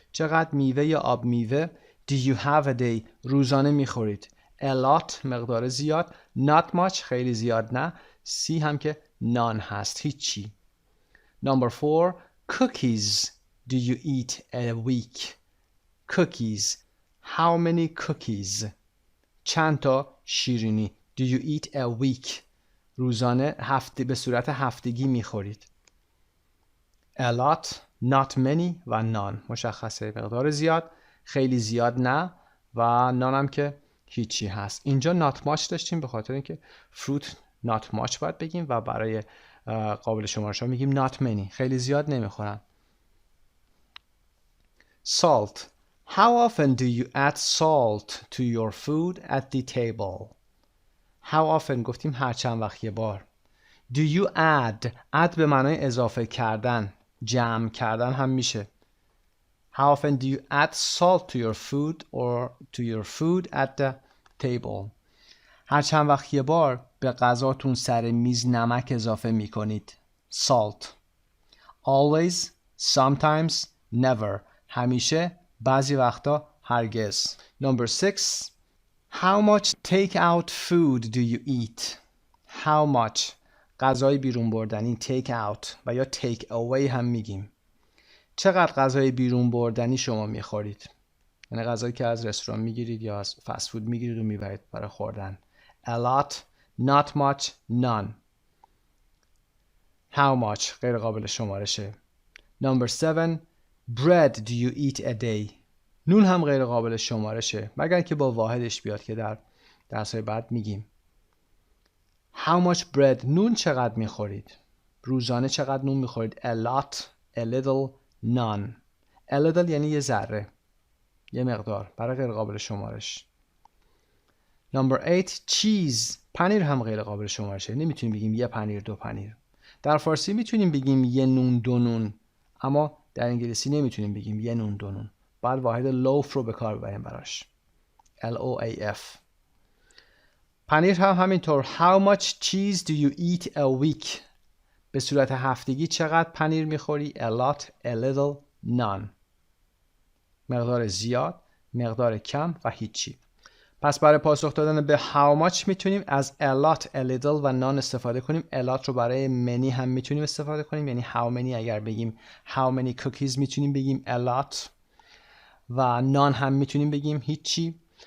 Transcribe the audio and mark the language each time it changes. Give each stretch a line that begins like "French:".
Persian: چقدر میوه یا آب میوه
English: do you have a day.
Persian: روزانه میخورید.
English: A lot
Persian: مقدار زیاد.
English: Not much
Persian: خیلی زیاد نه. C هم که none هست هیچی.
English: Number 4, cookies do you eat a week. Cookies. How many cookies.
Persian: چند تا شیرینی.
English: Do you eat a week.
Persian: روزانه به صورت هفتگی میخورید.
English: A lot, not many و none.
Persian: مشخصه مقدار زیاد، خیلی زیاد نه و none هم که هیچی هست. اینجا not much داشتیم به خاطر اینکه fruit not much باید بگیم و برای قابل شمارش ها میگیم not many. خیلی زیاد نمیخورن.
English: Salt. How often do you add salt to your food at the table? How often
Persian: گفتیم هر چند وقت یه بار.
English: Do you add
Persian: به معنای اضافه کردن، جمع کردن هم میشه.
English: How often do you add salt to your food or to your food at the table?
Persian: هر چند وقت یه بار به غذاتون سر میز نمک اضافه میکنید.
English: Salt. Always, sometimes, never.
Persian: همیشه، بعضی وقتا، هرگز.
English: Number 6. How much take-out food do you eat? How much.
Persian: غذای بیرون بردنی take out و یا take away هم میگیم. چقدر غذای بیرون بردنی شما میخورید؟ یعنی غذایی که از رستوران میگیرید یا از فست فود میگیرید و میبرید برای خوردن.
English: A lot, not much, none.
Persian: How much غیر قابل شمارشه.
English: Number 7. Bread do you eat a day?
Persian: نون هم غیر قابل شمارشه مگر که با واحدش بیاد که در درس‌های بعد میگیم.
English: How much bread.
Persian: نون چقدر میخورید؟ روزانه چقدر نون میخورید؟
English: A lot, a little, none.
Persian: A little یعنی یه ذره، یه مقدار، برای غیر قابل شمارش.
English: Number 8.
Persian: cheese. پنیر هم غیر قابل شمارشه. نمیتونیم بگیم یه پنیر، دو پنیر. در فارسی میتونیم بگیم یه نون، دو نون، اما در انگلیسی نمیتونیم بگیم یه نون، دو نون. بعد واحد لوف رو به کار ببریم براش. L-O-A-F. پنیر هم همینطور.
English: How much cheese do you eat a week?
Persian: به صورت هفتگی چقدر پنیر میخوری؟
English: A lot, a little, none.
Persian: مقدار زیاد، مقدار کم و هیچی. پس برای پاسخ دادن به how much میتونیم از a lot, a little و none استفاده کنیم. a lot رو برای many هم میتونیم استفاده کنیم، یعنی how many اگر بگیم how many cookies میتونیم بگیم a lot و none هم میتونیم بگیم هیچی.